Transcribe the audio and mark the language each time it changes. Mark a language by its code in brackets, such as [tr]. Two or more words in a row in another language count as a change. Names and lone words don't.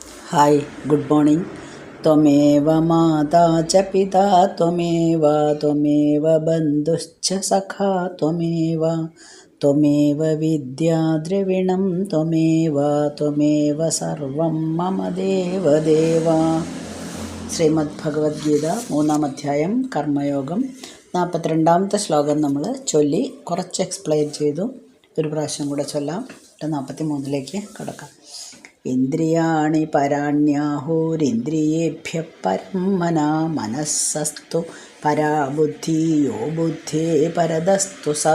[en] Hi good morning. [sa] त्वमेव माता च पिता त्वमेव त्वमेव बन्धुश्च सखा त्वमेव त्वमेव विद्या द्रविणं त्वमेव त्वमेव सर्वं मम देवदेव। [ml] ശ്രീമദ് ഭഗവത്ഗീത 3-ാം അധ്യായം കർമ്മയോഗം 42-ാമത്തെ ശ്ലോകം നമ്മൾ ചൊല്ലി കുറച്ച് എക്സ്പ്ലെയിൻ ചെയ്തു. ഒരു പ്രാവശ്യം കൂടെ ചൊല്ലാം. 43-ലേക്ക് കടക്കാം. [sa] ഇന്ദ്രിയാണി പരാണ്യാഹോരിന്ദ്രിയേഭ്യഃ പരം മനാ മനസ്സസ്തു പരാ ബുദ്ധി യോ ബുദ്ധേ പരതസ്തു സ.